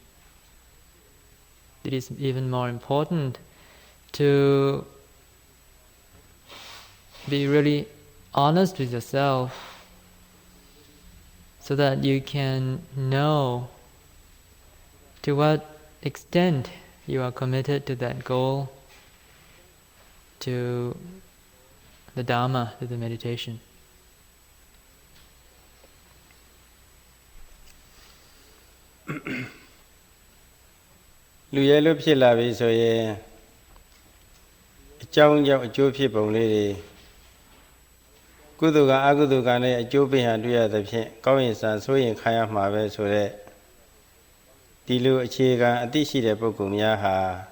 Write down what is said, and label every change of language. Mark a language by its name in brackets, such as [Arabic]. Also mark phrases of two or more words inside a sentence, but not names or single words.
[English] It is even more important to be really honest with yourself so that you can know to what extent you are committed to that goal to the Dhamma, to the meditation. [Burmese] လူရဲလို့ဖြစ်လာပြီဆိုရင်အကြောင်းကြောင့်အကျိုးဖြစ်ပုံလေးတွေကုသိုလ်ကအကုသိုလ်ကနဲ့အကျိုးပေးဟန်တွေ့ရသဖြင့်ကောင်းရင်စံဆိုရင်ခံရမှာပဲဆိုတဲ့ဒီလိုအခြေခံအသိရှိတဲ့ပုဂ္ဂိုလ်များဟာ